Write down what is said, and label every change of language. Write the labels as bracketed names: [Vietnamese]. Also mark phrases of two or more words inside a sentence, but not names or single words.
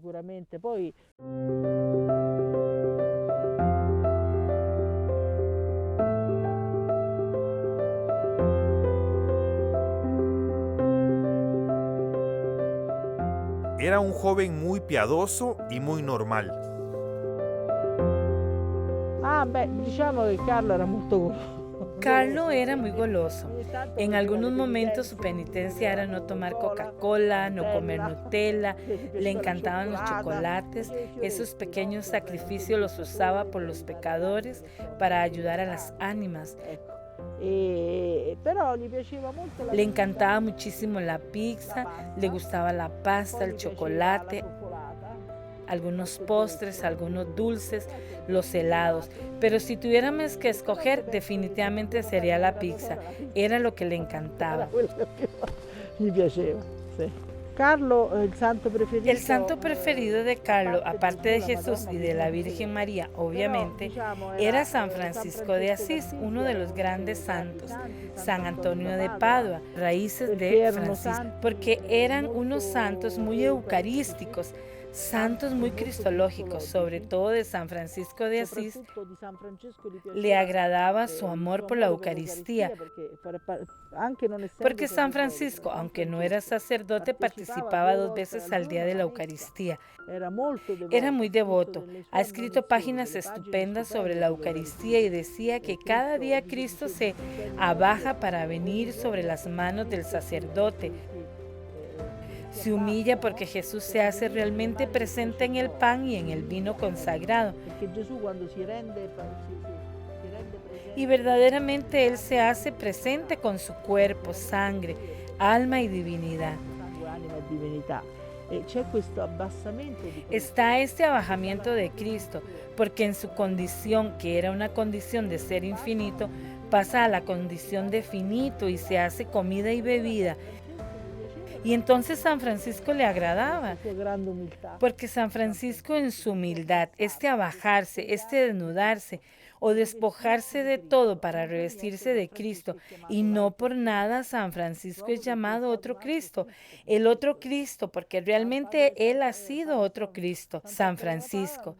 [Spanish] Era un joven muy piadoso y muy normal. [Italian] Diciamo che Carlo era molto [Spanish] Carlo era muy goloso. En algunos momentos su penitencia era no tomar Coca-Cola, no comer Nutella, le encantaban los chocolates. Esos pequeños sacrificios los usaba por los pecadores para ayudar a las ánimas. [Italian] Però gli piaceva molto la [Spanish] Le [Italian] pizza, [Spanish] encantaba muchísimo la pizza, le gustaba la pasta, [Italian] poi [Spanish] el [Italian] gli piaceva [Spanish] chocolate, [Italian] la coccolata, [Spanish] algunos postres, algunos dulces, los helados. Pero si tuviéramos que escoger, definitivamente sería la pizza. Era lo que le era encantaba. [Italian] quello che gli piaceva. Sì. Carlo, il santo preferito. [Spanish] El santo preferido de Carlo, aparte de [Italian] la [Spanish] Jesús [Italian] Madonna, [Spanish] y de la [Italian] ovviamente, [Spanish] Virgen María, [Italian] però, [Spanish] obviamente, [Italian] diciamo, [Spanish] era San [Italian] San [Spanish] Francisco de Asís, uno de los grandes santos, San Antonio de Padua, raíces [Italian] perché [Spanish] de [Italian] erano [Spanish] Francisco, [Italian] santi [Spanish] porque eran [Italian] molto [Spanish] unos santos muy eucarísticos, santos muy cristológicos, sobre todo de San Francisco de Asís. [Italian] soprattutto di San Francesco gli [Spanish] Le [Italian] piaceva, [Spanish] agradaba su [Italian] il [Spanish] amor [Italian] suo [Spanish] por la [Italian] amore per [Spanish] Eucaristía, [Italian] l'Eucaristia, perché anche non essendo [Spanish] porque San [Italian] sacerdote, [Spanish] Francisco, [Italian] però San [Spanish] aunque no era [Italian] Francesco [Spanish] sacerdote, participaba 2 veces al día de la Eucaristía. [Italian] Era molto [Spanish] Era [Italian] devoto, [Spanish] muy [Italian] ha scritto [Spanish] devoto, [Italian] delle sue [Spanish] ha escrito [Italian] ammonizioni, [Spanish] páginas [Italian] delle pagine [Spanish] estupendas sobre [Italian] stupende [Spanish] la [Italian] sull'Eucaristia. [Spanish] Eucaristía y decía que cada día Cristo se abaja para venir sobre las manos del sacerdote, se humilla porque Jesús se hace realmente presente en el pan y en el vino consagrado. [Italian] Perché Gesù quando si rende presente [Spanish] Y verdaderamente Él se hace presente con su cuerpo, sangre, alma y divinidad. [Italian] sangue, anima e divinità. E c'è questo abbassamento di Cristo. [Spanish] Está este abajamiento de Cristo, porque en su condición, que era una condición de ser infinito, pasa a la condición de finito y se hace comida y bebida. Y entonces San Francisco le agradaba, [Italian] La sua grande umiltà. [Spanish] porque San Francisco en su humildad, este abajarse, este desnudarse o despojarse de todo para revestirse de Cristo, y no por nada San Francisco es llamado otro Cristo, el otro Cristo, porque realmente él ha sido otro Cristo, San Francisco.